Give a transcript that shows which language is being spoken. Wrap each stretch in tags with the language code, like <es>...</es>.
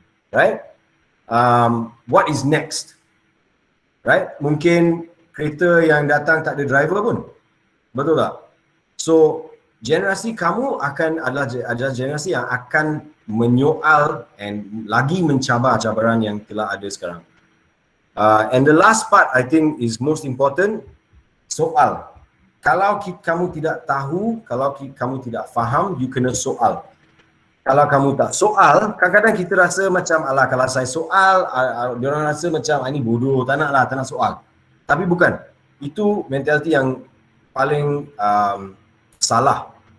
<en>Right? What is next? Right?</en> <ms>Mungkin kereta yang datang tak ada driver pun. Betul tak? So, generasi kamu adalah generasi yang akan menyoal and lagi mencabar cabaran yang telah ada sekarang.</ms> <en>And the last part I think is most important, soal.</en> <ms>Kalau kamu tidak tahu, kalau kamu tidak faham, you kena soal. Kalau kamu tak soal, kadang-kadang kita rasa macam, alah kalau saya soal, diorang rasa macam, ini bodoh, tak nak soal. Tapi bukan. Itu mentality yang paling salah.</ms>